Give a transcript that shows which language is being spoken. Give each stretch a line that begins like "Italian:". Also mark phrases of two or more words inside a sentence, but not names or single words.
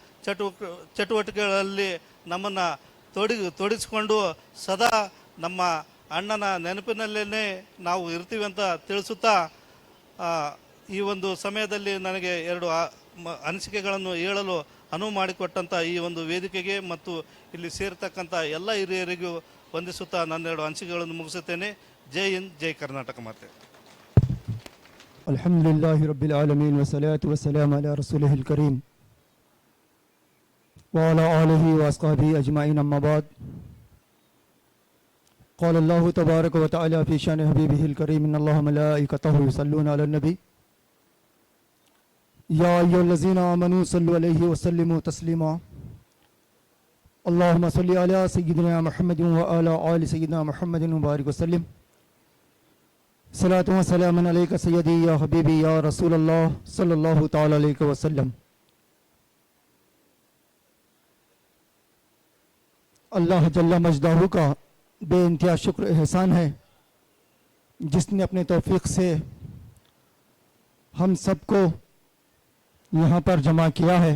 Kannada: ಚಟುವಟಿಕೆಗಳಲ್ಲಿ ನಮ್ಮನ್ನು ತೊಡಗಿಸಿಕೊಂಡು ಸದಾ ನಮ್ಮ ಅಣ್ಣನ ನೆನಪಿನಲ್ಲೇ ನಾವು ಇರ್ತೀವಿ ಅಂತ ತಿಳಿಸುತ್ತಾ, ಈ ಒಂದು ಸಮಯದಲ್ಲಿ ನನಗೆ ಎರಡು ಅನಿಸಿಕೆಗಳನ್ನು ಹೇಳಲು ಅನುವು ಮಾಡಿಕೊಟ್ಟಂಥ ಈ ಒಂದು ವೇದಿಕೆಗೆ ಮತ್ತು ಇಲ್ಲಿ ಸೇರ್ತಕ್ಕಂಥ ಎಲ್ಲ ಹಿರಿಯರಿಗೂ ವಂದಿಸುತ್ತಾ ನನ್ನೆರಡು ಅನಿಸಿಕೆಗಳನ್ನು ಮುಗಿಸುತ್ತೇನೆ. ಜೈ ಹಿಂದ್, ಜೈ ಕರ್ನಾಟಕ ಮಾತೆ.
Arabic: الحمد لله رب العالمين والصلاة والسلام على رسوله الكريم وعلى آله وأصحابه أجمعين أما بعد قال الله تبارك وتعالى في شأن حبيبه الكريم إن الله ملائكته يصلون على النبي يا أيها الذين آمنوا صلوا عليه وسلموا تسليما اللهم صل على سيدنا محمد وعلى آل سيدنا محمد وبارك وسلم صلاة وسلام عليك سيدي يا حبيبي يا رسول الله صلى الله تعالى عليه وسلم.
Urdu: اللہ جل مجدہ کا بے انتہا شکر احسان ہے جس نے اپنے توفیق سے ہم سب کو یہاں پر جمع کیا ہے.